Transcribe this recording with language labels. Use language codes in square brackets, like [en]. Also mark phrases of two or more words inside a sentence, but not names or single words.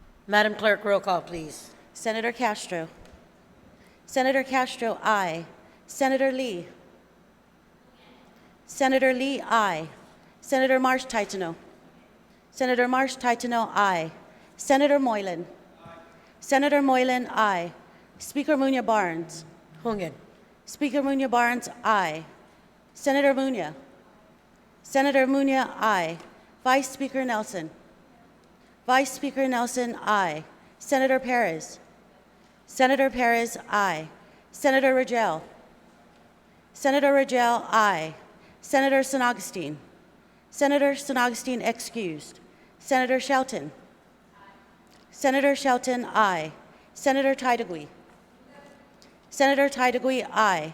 [en] Madam Clerk, roll call, please. Senator Castro. Senator Castro, aye. Senator Lee. Senator Lee, aye. Senator Marsh Titano. Senator Marsh Titano, aye. Senator Moylan. Senator Moylan, aye. Speaker Munya Barnes. Hungen. Speaker Munya Barnes, aye. Senator Munya. Senator Munya, aye. Vice Speaker Nelson. Vice Speaker Nelson, aye. Senator Perez. Senator Perez, aye. Senator Rangel. Senator Rangel, aye. Senator San Augustine. Senator San Augustine excused. Senator Shelton. Senator Shelton, aye. Senator Tydegui. Senator Tydegui, aye.